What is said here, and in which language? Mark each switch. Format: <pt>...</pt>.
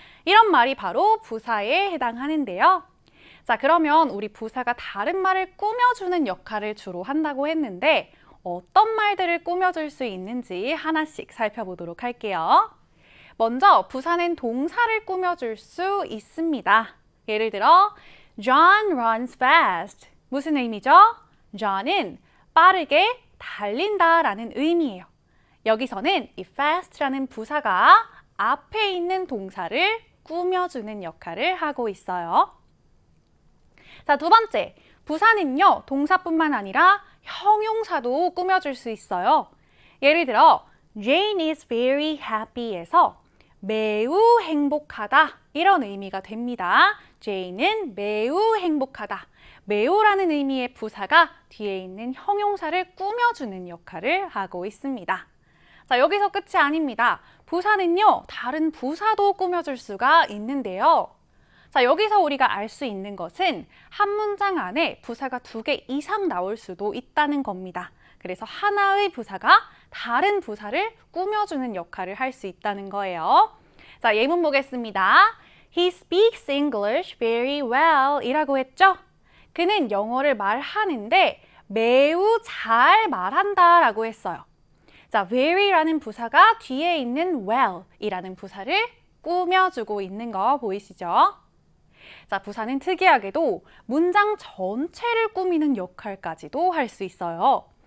<ko>이런 말이 바로 부사에 해당하는데요. 자, 그러면 우리 부사가 다른 말을 꾸며주는 역할을 주로 한다고 했는데 어떤 말들을 꾸며줄 수 있는지 하나씩 살펴보도록 할게요. 먼저 부사는 동사를 꾸며줄 수 있습니다. 예를 들어</ko> <en>John runs fast.</en> <ko>무슨 의미죠? John은 빠르게 달린다라는 의미예요. 여기서는 이 fast라는 부사가 앞에 있는 동사를 꾸며주는 역할을 하고 있어요. 자, 두 번째, 부사는요, 동사뿐만 아니라 형용사도 꾸며줄 수 있어요. 예를 들어,</ko> <en>Jane is very happy</en> <ko>에서 매우 행복하다 이런 의미가 됩니다. Jane은 매우 행복하다. 매우라는 의미의 부사가 뒤에 있는 형용사를 꾸며주는 역할을 하고 있습니다. 자, 여기서 끝이 아닙니다. 부사는요, 다른 부사도 꾸며줄 수가 있는데요. 자, 여기서 우리가 알 수 있는 것은 한 문장 안에 부사가 2개 이상 나올 수도 있다는 겁니다. 그래서 하나의 부사가 다른 부사를 꾸며주는 역할을 할 수 있다는 거예요. 자, 예문 보겠습니다.</ko> <en>He speaks English very well</en> <ko>이라고 했죠? 그는 영어를 말하는데 매우 잘 말한다 라고 했어요. 자, very라는 부사가 뒤에 있는 well 이라는 부사를 꾸며주고 있는 거 보이시죠? 자, 부사는 특이하게도 문장 전체를 꾸미는 역할까지도 할 수 있어요.</ko>